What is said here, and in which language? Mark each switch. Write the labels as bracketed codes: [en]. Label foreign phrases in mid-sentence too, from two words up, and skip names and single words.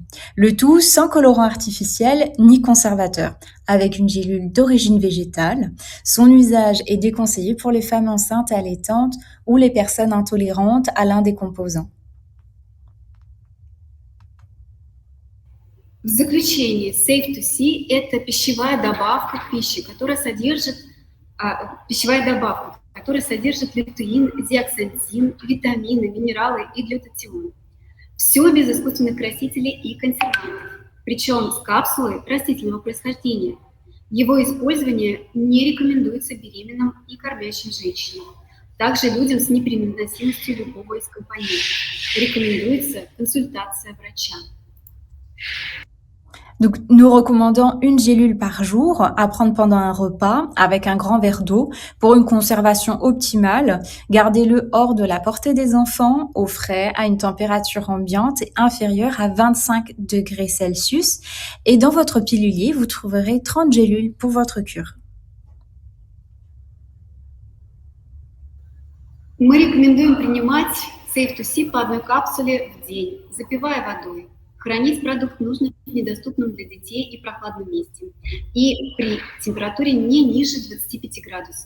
[fr] Le tout sans colorant artificiel ni conservateur, avec une gélule d'origine végétale. Son usage est déconseillé pour les femmes enceintes et allaitantes ou les personnes intolérantes à l'un des composants. [ru] В заключение, Safe2C – это пищевая добавка к пище, которая содержит лютеин, зеаксантин, витамины, минералы и глютатион. Все без искусственных красителей и консервантов, причем с капсулой растительного происхождения. Его использование не рекомендуется беременным и кормящим женщинам, также людям с непереносимостью любого из компонентов. Rекомендуется консультация врача. [fr] Donc, nous recommandons une gélule par jour à prendre pendant un repas avec un grand verre d'eau pour une conservation optimale. Gardez-le hors de la portée des enfants, au frais, à une température ambiante inférieure à 25 degrés Celsius. Et dans votre pilulier, vous trouverez 30 gélules pour votre cure. [ru] Мы рекомендуем принимать Safe2C по одной капсуле в день, запивая водой. Хранить продукт нужно в недоступном для детей и прохладном месте и при температуре не ниже 25 градусов.